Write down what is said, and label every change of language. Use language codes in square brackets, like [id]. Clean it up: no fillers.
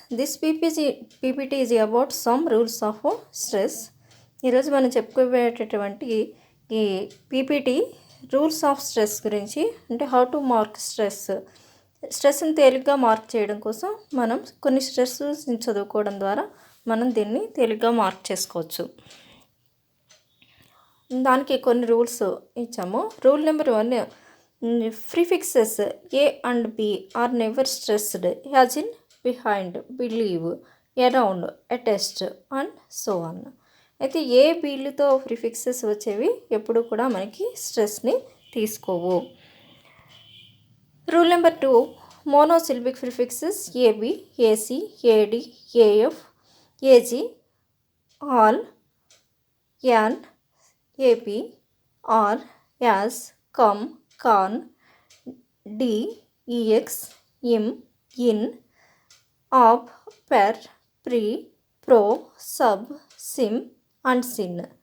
[en] This PPT is about some rules of stress. [te] ఈరోజు మనం చెప్పుకోబోయేటటువంటి ఈ పీపీటీ రూల్స్ ఆఫ్ స్ట్రెస్ గురించి, అంటే హౌ టు మార్క్ స్ట్రెస్ని తేలిగ్గా మార్క్ చేయడం కోసం మనం కొన్ని స్ట్రెస్ని చదువుకోవడం ద్వారా మనం దీన్ని తేలిగ్గా మార్క్ చేసుకోవచ్చు. దానికి కొన్ని రూల్స్ ఇచ్చాము. Rule number 1, [en] prefixes A and B are never stressed, as in behind, believe, around, attest and so on. [te] అయితే ఏ బీలతో ప్రిఫిక్సెస్ వచ్చేవి ఎప్పుడు కూడా మనకి స్ట్రెస్ని తీసుకోవు. [en] Rule number 2, monosyllabic prefixes AB, AC, AD, AF, AG, al, an, AP, ar, as, com, con, de, EX, im, in, op, per, pre, pro, sub, sym and syn.